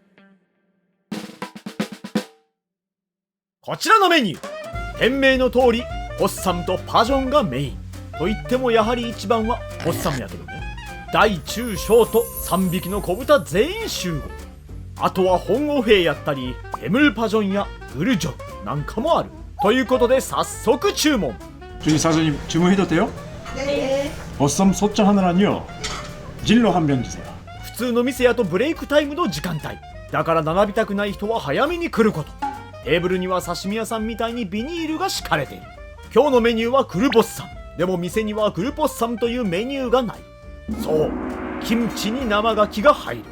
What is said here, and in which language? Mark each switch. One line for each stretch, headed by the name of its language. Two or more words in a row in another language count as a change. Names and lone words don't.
Japanese: こちらのメニュー、店名の通りポッサムとパジョンがメインと言っても、やはり一番はポッサムやけどね。大中小と3匹の子豚全員集合。あとは本オフェやったりエムルパジョンやグルジョンなんかもあるということで、早速注文。
Korean: 저기 사장님 주문해도 돼요? 네. 보쌈 소짜 하나랑요 진로 한 병 주세요.
Japanese: 普通の店やとブレイクタイムの時間帯だから、並びたくない人は早めに来ること。テーブルには刺身屋さんみたいにビニールが敷かれている。今日のメニューはグルポッサム。でも店にはグルポッサムというメニューがない。そう、キムチに生牡蠣が入る。